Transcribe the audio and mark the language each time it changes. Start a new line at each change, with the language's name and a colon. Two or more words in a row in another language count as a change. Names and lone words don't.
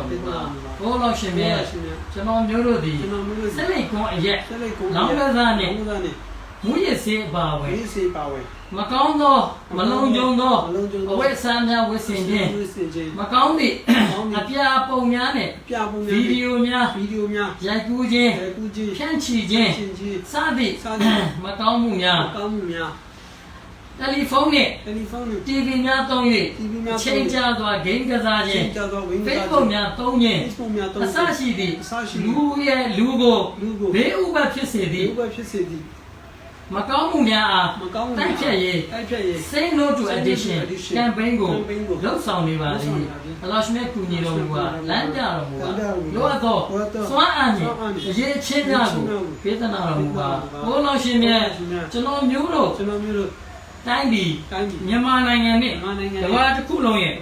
Burmese: မူပါဘိုးတော်ရှင်မြတ်ကျွန်တော်မျိုးတို့သည်စိတ်လိတ်ကွန်အရက်လောင်းကစားနဲ့မူရစ်စေးပါဝင်မကောင်းသောမလုံးကြုံသောအဝိဆာများဝိစင်ခြင်းမကောင်းသည့်အပြာပုံများနဲ့ဗီဒီယိုများရိုက်ကူးခြင်းဖြန့်ချီခြင်းစသည့်မကောင်းမှုများ telephone နဲ့ telephone နဲ့ TV များသုံး၍ TV များသုံး၍ ချိန်ကြာစွာ game ကစားခြင်း ချိန်ကြာစွာ game ကစားခြင်း Facebook များသုံးခြင်း Facebook များသုံး အစရှိသည့် အစရှိသည့် လူရဲ့လူကို လူကို ဘေးဥပတ်ဖြစ်စေသည့် ဒီဘက်ဖြစ်စေသည် မကောင်းမှုများအား မကောင်းမှု တိုက်ဖြတ်ရေး တိုက်ဖြတ်ရေး
English: Say no to addiction addiction
Burmese: campaign ကို campaign ကို လှုပ်ဆောင်နေပါသည် လှုပ်ဆောင်နေပါသည် အလောရှ်မြတ်ကူညီတော်မူပါလမ်းပြတော်မူပါ လမ်းပြတော်မူပါ လိုအပ်သော လိုအပ်သော စွမ်းအားဖြင့် စွမ်းအားဖြင့် အရေးအချင်းများကို အရေးအချင်းများကို ပေးသနာတော်မူပါ ပေးသနာတော်မူပါ ဘိုးတော်ရှင်မြတ် ဘုရားရှင်မြတ် ကျွန်တော်မျိုးတို့ ကျွန်တော်မျိုးတို့ တိုင်းပြည် တိုင်းပြည် မြန်မာနိုင်ငံနဲ့ မြန်မာနိုင်ငံနဲ့ ကမ္ဘာတစ်ခုလုံးရဲ့